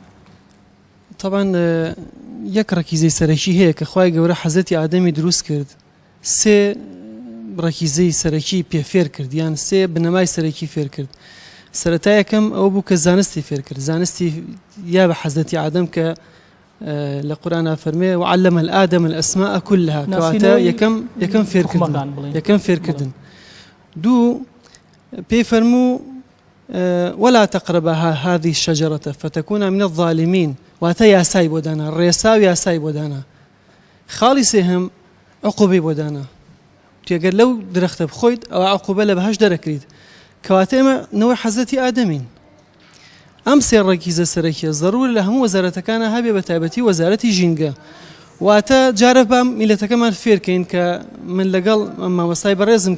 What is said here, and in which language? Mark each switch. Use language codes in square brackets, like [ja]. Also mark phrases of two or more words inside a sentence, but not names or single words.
[ckb] طبعا یەک ڕەکیزەی سەرەکی هەیە کە خوای گەورە حەزەتی ئادەمی دروست کرد سێ ڕەکیزەی سەرەکی پێفێر کرد یان سێ بنەمای سەرەکی فێر کرد سەرەتا یەکەم ئەوە بوو کە زانستی فێر کرد زانستی یا بە حەزەتی ئادەم کە لە قورآن فەرمێ [ar] وعلم الآدم الأسماء كلها [ckb] کەواتە یەکەم فێرکردن دوو پێی فەرموو [ar] ولا تقربا هذه الشجرة فتكون من الظالمين [ckb] واتە یاسای بۆ دانا ڕێسا و یاسای بۆ دانا خاڵی سێهەم عقوبەی بۆ دانا تێگەر لەو درەختە بخۆیت ئەوە عقوبە لە بەهەش دەرەکریت کەواتە ئێمە نەوەی حەزەتی ئادەمین ئەم سێ ڕێکیزە سەرەکیە ضرور لە هەموو وەزارەتەکانە هەبێ بە تایبەتی وەزارەتی ژینگە واتە جارە بام میلەتەکەمان فێرکەین کە من لەگەڵ مامۆستای بەڕێزم